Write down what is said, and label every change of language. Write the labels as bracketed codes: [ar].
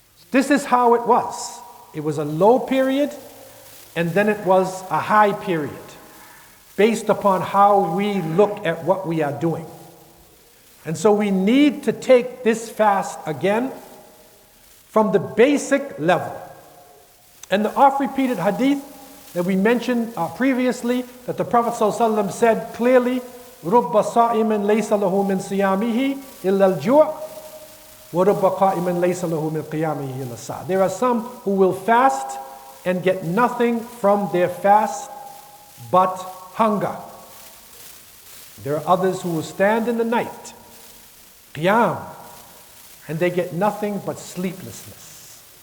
[en] This is how it was. It was a low period, and then it was a high period, based upon how we look at what we are doing. And so we need to take this fast again from the basic level. And the oft-repeated hadith that we mentioned previously, that the Prophet ﷺ said clearly, [ar] رُبَّ صَائِمٍ لَيْسَ لَهُ مِنْ صِيَامِهِ إِلَّا الْجُوعِ وَرُبَّ قَائِمٍ لَيْسَ لَهُ مِنْ قِيَامِهِ إِلَّا السَّعَةِ. [en] There are some who will fast and get nothing from their fast but hunger. There are others who will stand in the night, qiyam, and they get nothing but sleeplessness.